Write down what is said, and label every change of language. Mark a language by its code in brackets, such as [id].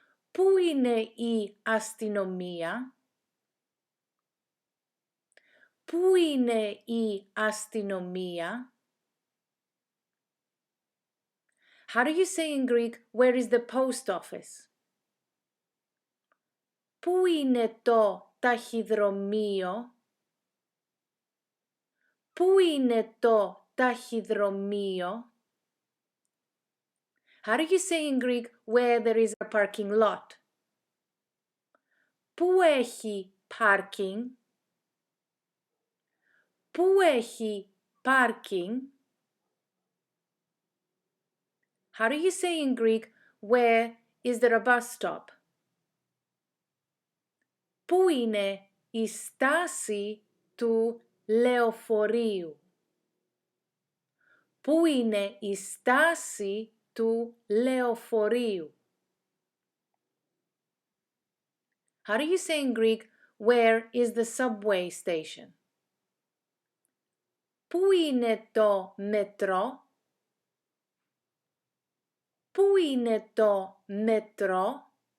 [el] Πού είναι η αστυνομία? Πού είναι η αστυνομία? [en] How do you say in Greek, where is the post office? [el] Πού είναι το ταχυδρομείο? Πού είναι το ταχυδρομείο? [en] How do you say in Greek, where there is a parking lot? [el] Πού έχει parking? Πού έχει parking? [en] How do you say in Greek, where is there a bus stop? [el] Πού είναι η στάση του λεωφορείου? Πού είναι η στάση του λεωφορείου? [en] How do you say in Greek, where is the subway station? [el] Πού είναι το μετρό? Πού είναι το μετρό?